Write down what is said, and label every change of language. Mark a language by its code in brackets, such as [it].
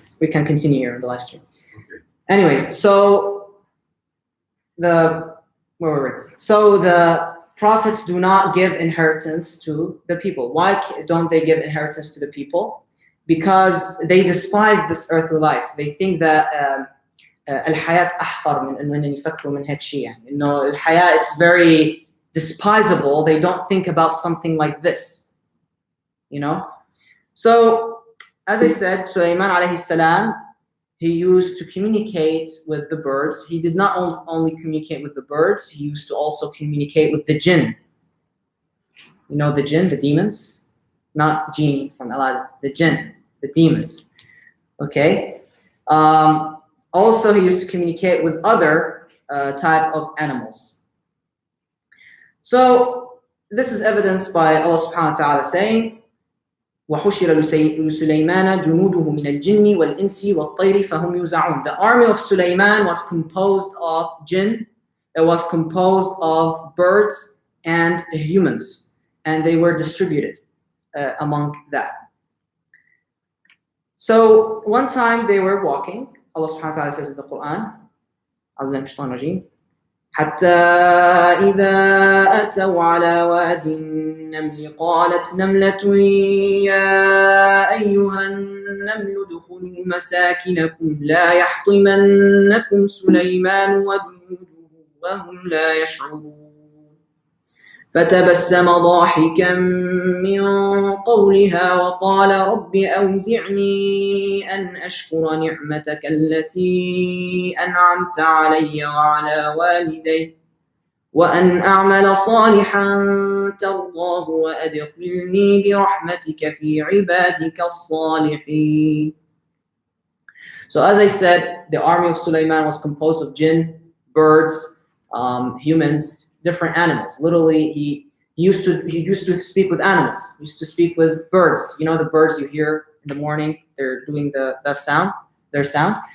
[en] We can continue here in the live stream. Okay. Anyways, so where were we? So the prophets do not give inheritance to the people. Why don't they give inheritance to the people? Because they despise this earthly life. They think that [ar] الحياة أحقر من إنهم يفكروا من هيك شيء. [en] You know, الحياة, it's very despisable. They don't think about something like this. You know? So, as I said, Sulaiman alayhi salam, he used to communicate with the birds. He did not only communicate with the birds, he used to also communicate with the jinn. You know the jinn, the demons? Not jinn from Aladdin, the jinn, the demons. Okay? Also, he used to communicate with other type of animals. So, this is evidenced by Allah subhanahu wa ta'ala saying, [ar] وحشر لسليمان جنوده من الجن والإنس والطير فهم يوزعون. [en] The army of Sulaiman was composed of jinn, it was composed of birds and humans, and they were distributed among that. So one time they were walking. Allah subhanahu wa ta'ala says in the Quran, [ar] حتى إذا أتوا على واد النمل قالت نملة يا أيها النمل ادخلوا مساكنكم لا يحطمنكم سليمان وجنوده وهم لا يشعرون فتبسم ضاحكا من قولها وقال رب أوزعني أن أشكر نعمتك التي أنعمت علي وعلى والدي وأن أعمل صالحا ترضاه وأدخلني برحمتك في عبادك الصالحين. [en] So as I said, the army of Sulaiman was composed of jinn, birds, humans, different animals. Literally, he used to speak with animals. He used to speak with birds. You know the birds you hear in the morning, they're doing the sound, their sound.